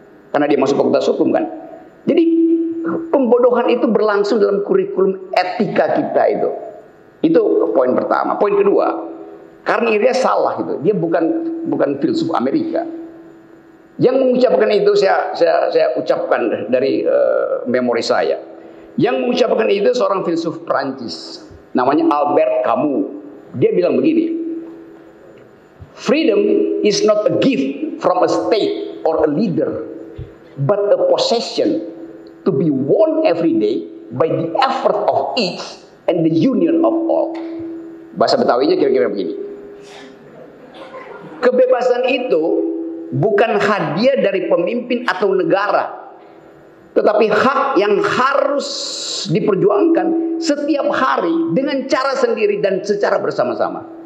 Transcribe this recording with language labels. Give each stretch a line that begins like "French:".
Indonesian: Karena dia masuk fakultas hukum kan. Jadi pembodohan itu berlangsung dalam kurikulum etika kita itu. Itu poin pertama. Poin kedua, karena dia salah itu. Dia bukan filsuf Amerika. Yang mengucapkan itu saya ucapkan dari memori saya. Yang mengucapkan itu seorang filsuf Prancis, namanya Albert Camus. Dia bilang begini,
English: freedom is not a gift from a state or a leader, but a possession to be won every day by the effort of each and the union of all.
Indonesian: Bahasa Betawinya kira-kira begini. Kebebasan itu bukan hadiah dari pemimpin atau negara, tetapi hak yang harus diperjuangkan setiap hari dengan cara sendiri dan secara bersama-sama.